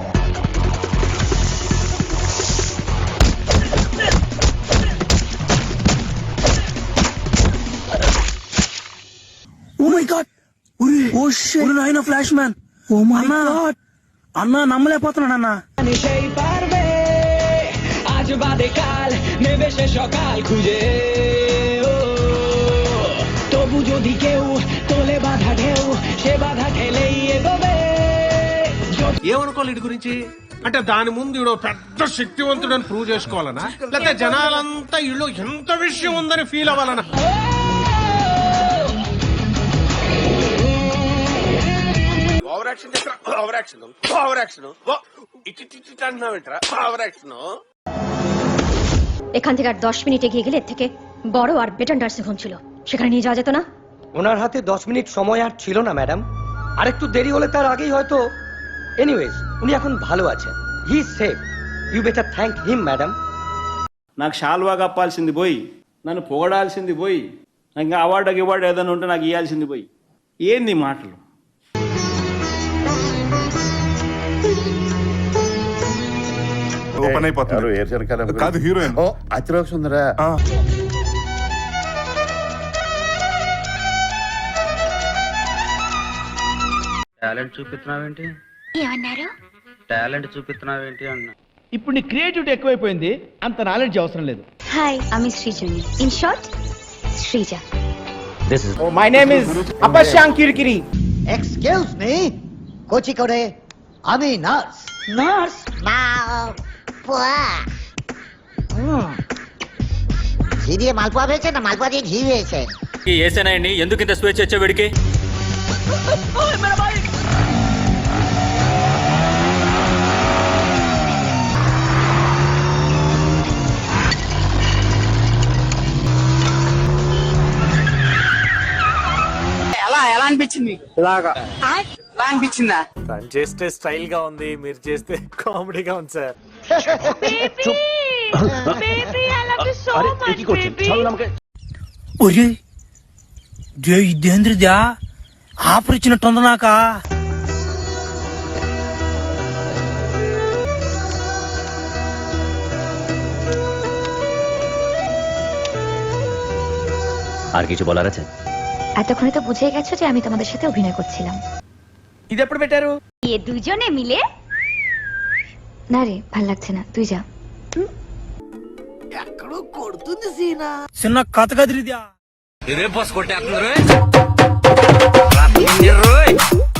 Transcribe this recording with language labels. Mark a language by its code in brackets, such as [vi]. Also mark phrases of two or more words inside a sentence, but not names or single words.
[en] oh my god, oh shit, [te] నాయన ఫ్లాష్ మ్యాన్, [en] oh my god [te] అన్నా, నమ్మలేకపోతున్నాను అన్నా। [bn] তবু যদি কেউ তোলে বাধা ঢেউ, সে বাধা ঠেলেই এগোবে। [te] ఏమనుకోవాలి వీడి గురించి? అంటే దాని ముందు ఈడో పెద్ద శక్తివంతుడని ప్రూవ్ చేసుకోవాలనా, లేకపోతే జనాలంతా ఇళ్ళు ఎంత విషయం ఉందని ఫీల్ అవ్వాలనా? [en] over action [te] చేస్తా, [en] over action, over action, [te] ఇటు అంటున్నావేంట్రా? [en] over action. [bn] এখান থেকে আর 10 মিনিট এগিয়ে গেলে এর থেকে বড় আর বেটার নার্সিং হোম ছিল, সেখানে নিয়ে যাওয়া যেত না? ওনার হাতে 10 মিনিট সময় আর ছিল না ম্যাডাম, আর একটু দেরি হলে তার আগেই হয়তো। এনিওয়েজ উনি এখন ভালো আছেন, [en] he is safe, you better thank him madam. [te] నాకు షాల్వా కప్పాల్సింది పోయి, నన్ను పొగడాల్సింది పోయి, నాకు ఇంకా అవార్డు ఏదైనా ఉంటే నాకు ఇవ్వాల్సింది పోయి, ఏంది మాటలు? ఓపెన్ అయిపోతుంది కాదు హీరోయిన్ అతిలోక సుందరా। టాలెంట్ చూపిస్తున్నావేంటి? ఏమన్నారు? టాలెంట్ చూపిస్తున్నావేంటి అన్నా। ఇప్పుడు నీ క్రియేటివిటీ ఎక్కువైపోయింది, అంత నాలెడ్జ్ అవసరం లేదు। హాయ్, [bn] আমি সৃজনী, [en] in short [bn] শ্রীজা। [en] this is my name is Apashank Kirikiri. excuse me, [bn] কোচি করে আমি নার্স। নার্স না ঘি দিয়ে মালপোয়া হয়েছে না মালপোয়া দিয়ে ঘি হয়েছে? [te] ఏసేనాయండి, ఎందుకు ఇంత స్వేచ్ఛ వచ్చే వీడికి? ఎలా అనిపించింది? ఇలాగా అనిపించిందా? తను చేస్తే స్టైల్ గా ఉంది, మీరు చేస్తే కామెడీగా ఉంది సార్। ఇదేంద్రిదా ఆఫర్ ఇచ్చినట్టుంది నాకా? [bn] আর কিছু বলার আছে? এতক্ষণে তো বুঝে গেছো যে আমি তোমাদের সাথে অভিনয় করছিলাম। [te] ఇది ఎప్పుడు పెట్టారు? [bn] এ দুজনে মিলে। না রে, ভাল লাগছে না, তুই যা। [te] ఎక్కడో కొడుతుంది సీనా, చిన్న కథ కదిరిదా? రే బాస్ కొట్టేస్తున్నారు